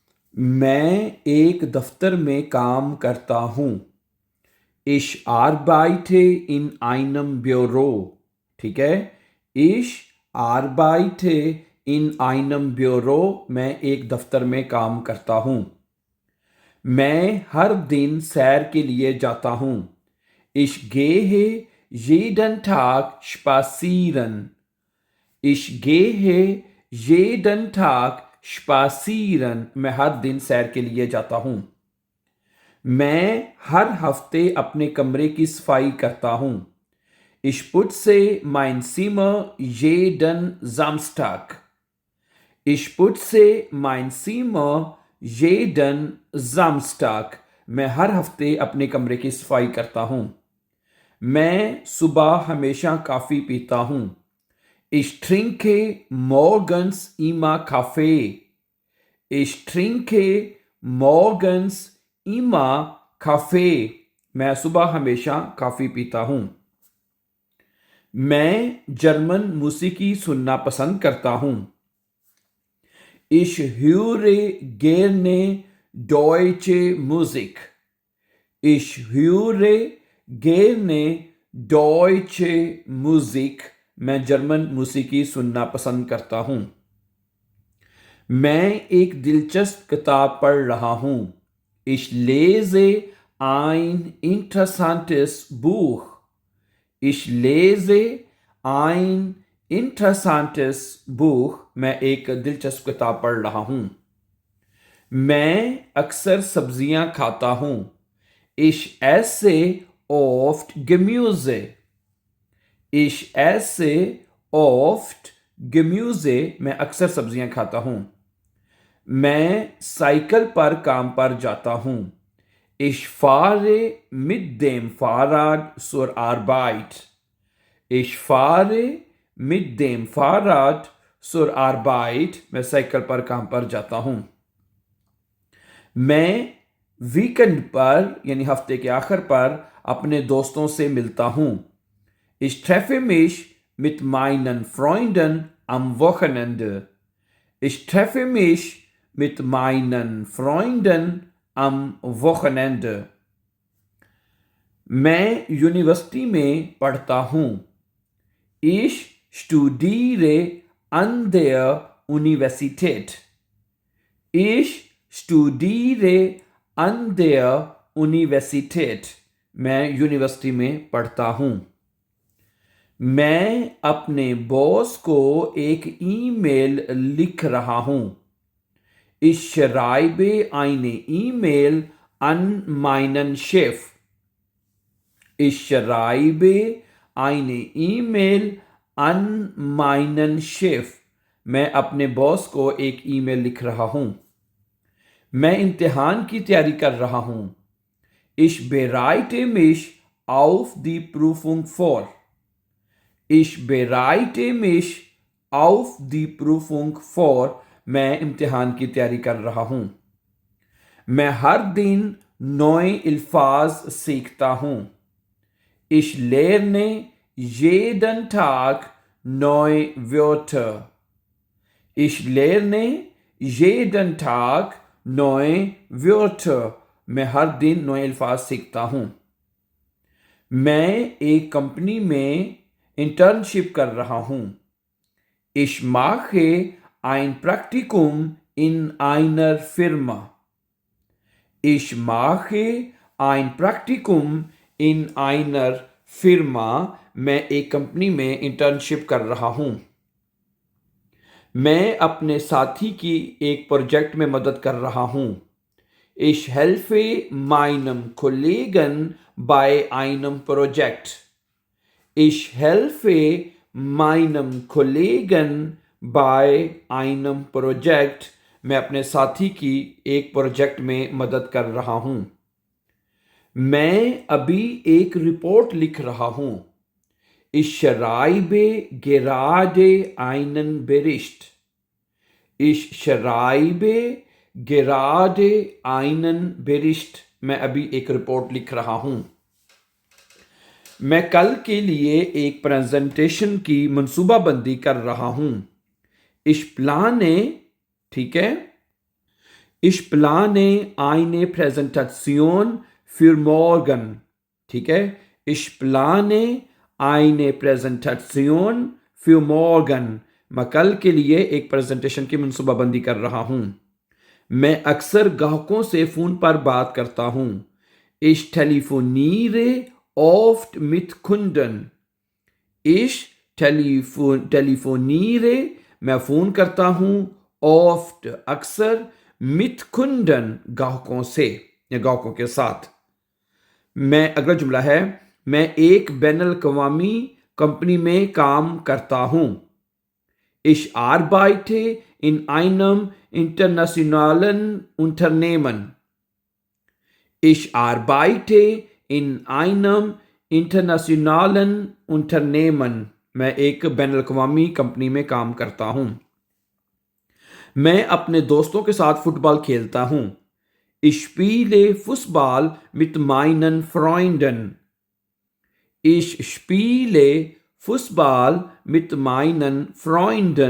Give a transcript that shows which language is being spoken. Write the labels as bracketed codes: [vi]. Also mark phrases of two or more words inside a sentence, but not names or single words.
[ur] میں ایک دفتر میں کام کرتا ہوں. [de] Ich arbeite in einem Büro. [ur] ٹھیک ہے. [de] Ich arbeite in einem Büro. [ur] میں ایک دفتر میں کام کرتا ہوں. میں ہر دن سیر کے لیے جاتا ہوں. [de] Ich gehe jeden Tag spazieren. Ich gehe jeden Tag spazieren. [ur] میں ہر دن سیر کے لیے جاتا ہوں. میں ہر ہفتے اپنے کمرے کی صفائی کرتا ہوں. [de] Ich putze mein Zimmer jeden Samstag. Ich putze mein Zimmer jeden Samstag. [ur] میں ہر ہفتے اپنے کمرے کی صفائی کرتا ہوں. میں صبح ہمیشہ کافی پیتا ہوں. [de] Ich trinke morgens immer Kaffee. Ich trinke morgens immer Kaffee. [ur] میں صبح ہمیشہ کافی پیتا ہوں. میں جرمن موسیقی سننا پسند کرتا ہوں. [de] Ich höre gerne deutsche Musik. Ich höre gerne deutsche Musik. [ur] میں جرمن موسیقی سننا پسند کرتا ہوں. میں ایک دلچسپ کتاب پڑھ رہا ہوں. [de] Ich lese ein interessantes Buch. Ich lese ein interessantes Buch. [ur] میں ایک دلچسپ کتاب پڑھ رہا ہوں. میں اکثر سبزیاں کھاتا ہوں. [de] Ich esse oft Gemüse. Ich esse oft Gemüse. [ur] میں اکثر سبزیاں کھاتا ہوں. میں سائیکل پر کام پر جاتا ہوں. [de] Ich fahre mit dem Fahrrad zur Arbeit. Ich fahre mit dem Fahrrad zur Arbeit. [ur] میں سائیکل پر کام پر جاتا ہوں. میں ویکنڈ پر یعنی ہفتے کے آخر پر اپنے دوستوں سے ملتا ہوں. [de] Ich treffe mich mit meinen Freunden am Wochenende. Ich treffe mich mit meinen Freunden am Wochenende. [ur] میں یونیورسٹی میں پڑھتا ہوں. [de] Ich studiere an der Universität. Ich studiere an der Universität. [ur] میں یونیورسٹی میں پڑھتا ہوں. میں اپنے باس کو ایک ای میل لکھ رہا ہوں. [de] Ich schreibe eine E-Mail an meinen Chef. Ich schreibe eine E-Mail an meinen Chef. [ur] میں اپنے باس کو ایک ای میل لکھ رہا ہوں. میں امتحان کی تیاری کر رہا ہوں. [de] Ich bereite mich auf die Prüfung vor. Ich bereite mich auf die Prüfung vor. [ur] میں امتحان کی تیاری کر رہا ہوں. میں ہر دن نئے الفاظ سیکھتا ہوں. [de] Ich lerne jeden Tag neue Wörter. Ich lerne jeden Tag neue Wörter. [ur] میں ہر دن نئے الفاظ سیکھتا ہوں. میں ایک کمپنی میں انٹرنشپ کر رہا ہوں. [de] Ich mache ein Praktikum in einer Firma. Ich mache ein Praktikum in einer Firma. [ur] میں ایک کمپنی میں انٹرنشپ کر رہا ہوں. میں اپنے ساتھی کی ایک پروجیکٹ میں مدد کر رہا ہوں. [de] Ich helfe meinem Kollegen bei einem Projekt. Ich helfe meinem Kollegen by einem Project. [ur] میں اپنے ساتھی کی ایک پروجیکٹ میں مدد کر رہا ہوں. میں ابھی ایک رپورٹ لکھ رہا ہوں. [de] Ich schreibe gerade einen Bericht. Ich schreibe gerade einen Bericht. [ur] میں ابھی ایک رپورٹ لکھ رہا ہوں. میں کل کے لیے ایک پریزنٹیشن کی منصوبہ بندی کر رہا ہوں. [de] Ich plane, [ur] ٹھیک ہے. [de] Ich plane eine Präsentation für morgen. [ur] ٹھیک ہے. [de] Ich plane eine Präsentation für morgen. [ur] میں کل کے لیے ایک پریزنٹیشن کی منصوبہ بندی کر رہا ہوں. میں اکثر گاہکوں سے فون پر بات کرتا ہوں. [de] Ich telefoniere oft mit Kunden. Ich telefoniere [ur] میں فون کرتا ہوں oft اکثر [de] mit Kunden [ur] گاہکوں سے یا گاہکوں کے ساتھ. میں اگلا جملہ ہے میں ایک بین الاقوامی کمپنی میں کام کرتا ہوں. [de] Ich arbeite in einem internationalen Unternehmen. Ich arbeite in einem internationalen Unternehmen. [ur] میں ایک بین الاقوامی کمپنی میں کام کرتا ہوں. میں اپنے دوستوں کے ساتھ فٹ بال کھیلتا ہوں. [de] Ich spiele Fußball mit meinen Freunden. Ich spiele Fußball mit meinen Freunden.